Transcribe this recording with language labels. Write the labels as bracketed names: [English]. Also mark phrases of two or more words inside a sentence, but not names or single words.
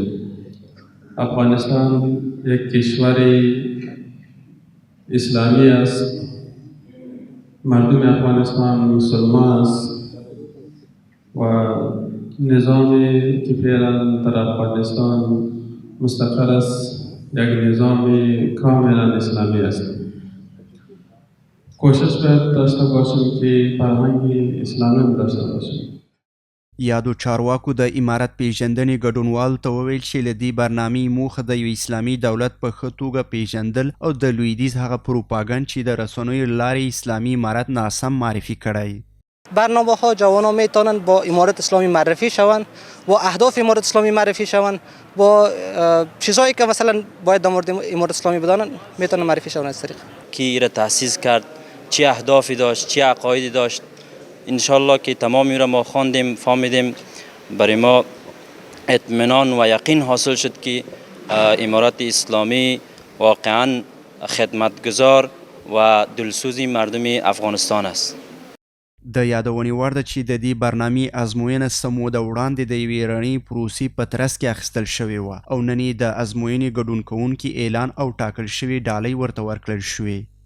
[Persian] افغانستان یک کشور اسلامی است، مردم افغانستان مسلمان است و نظامی که فعلا در افغانستان مستقر است یک نظام کاملا اسلامی است. کوشش باید داشته باشیم که فرهنگ اسلامی داشته باشیم. [Pashto] یادو چارواکو د امارت پیژندنې ګډونوالو ته وویل چې له دې برنامې موخه د یو اسلامي دولت په ښه توګه پیژندل او د لویدیځ هغه پروپاګند چې د رسنیو له لارې اسلامي امارت ناسم معرفی کړی. [Persian] برنامه ها جوانان میتونن با امارت اسلامی معرفی شوند و اهداف امارت اسلامی معرفی شوند با چیزهایی که مثلا باید در مورد امارت اسلامی بدانن میتونن معرفی شوند. از طریق کی را تأسیس کرد، چه اهدافی داشت، چه عقایدی داشت، انشالله که تمامی را ما خواندیم فهمیدیم، برای ما اطمینان و یقین حاصل شد که امارت اسلامی واقعا خدمتگزار و دلسوز مردم افغانستان است. [Pashto] د یادونې وړ ده چې د دې برنامې ازموینه څه موده وړاندې د یوې رڼې پروسې په ترڅ کې اخیستل شوې وه او نن یې د ازموینې ګډون کوونکي اعلان او ټاکل شوې ډالۍ ورته ورکړل شوې.